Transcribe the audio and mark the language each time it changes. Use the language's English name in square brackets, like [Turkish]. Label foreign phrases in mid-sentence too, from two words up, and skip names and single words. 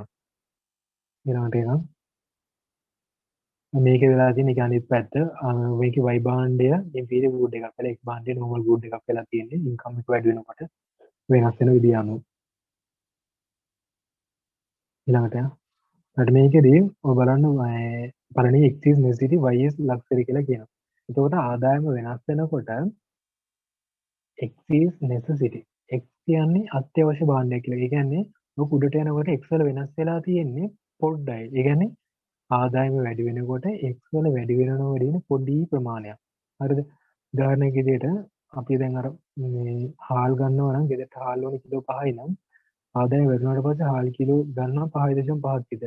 [Sinhala] ඊළඟට එනවා මේකේ වෙලා තියෙන එක අනිත් පැත්ත මේකේ Y භාණ්ඩය [English] inferior good [Sinhala] එකක් කියලා X භාණ්ඩයේ [English] normal good [Sinhala] එකක් කියලා තියෙන්නේ. ඉන්කම් එක වැඩි වෙනකොට වෙනස් වෙන විදිය අනුව. ඊළඟට ඊට මේකේදී ඔය බලන්න පළවෙනි [English] X is necessity Y is luxury [Sinhala] කියලා කියනවා. එතකොට ආදායම වෙනස් වෙනකොට [English] X is necessity. [Sinhala] X කියන්නේ අත්‍යවශ්‍ය භාණ්ඩයක් කියලා. ඒ කියන්නේ ඔක උඩට යනකොට X වල වෙනස් වෙලා තියෙන්නේ පොඩ්ඩයි. ඒ කියන්නේ ආදායම වැඩි වෙනකොට X වල වැඩි වෙනවා වැඩි වෙන පොඩි ප්‍රමාණයක්. හරිද? උදාහරණයක් විදිහට අපි දැන් අර මේ හාල් ගන්නවා නම් ගෙදරට හාල් වල කිලෝ 5යි නම් ආදායම වැඩි වුණාට පස්සේ හාල් කිලෝ ගන්නවා 5.5ක් විතර.